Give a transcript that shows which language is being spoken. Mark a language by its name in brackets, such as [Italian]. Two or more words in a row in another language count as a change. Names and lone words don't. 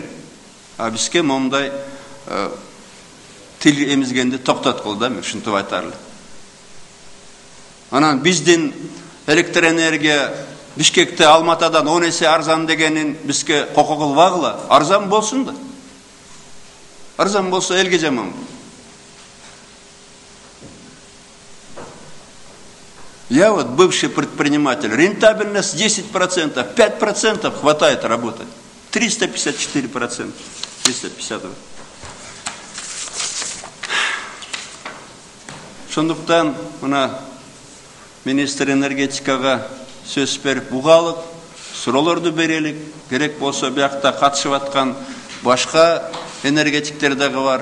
[Kyrgyz] А бизге момундай тил эмизгенди токтоткул да, мен ушинтип айтар элем. Анан биздин электроэнергия Бишкекте Алматадан 10 есе арзан дегенин бизге кокок кылбагыла. Арзан болсун да. Арзан болсо элге жаман. [Russian] Я вот бывший предприниматель, рентабельность 10%, 5% хватает работать. 354%. 350. [Kyrgyz] Шондуктан мына министр энергетикага сөз берип бугалык, суроолорду берелик, керек болсо биякта катышып аткан башка энергетиктер дагы бар.